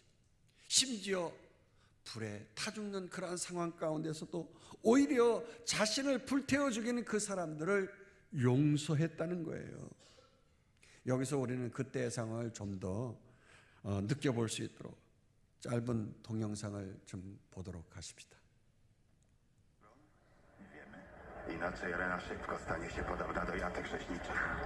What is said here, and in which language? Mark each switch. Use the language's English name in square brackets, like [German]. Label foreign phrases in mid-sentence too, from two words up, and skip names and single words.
[Korean] 심지어 불에 타 죽는 그러한 상황 가운데서도 오히려 자신을 불태워 죽이는 그 사람들을 용서했다는 거예요. 여기서 우리는 그때의 상황을 좀 더 느껴볼 수 있도록 짧은 동영상을 좀 보도록 하십시다. [Polish] Inaczej Rena szybko stanie się podobna do jatek rzeźniczych.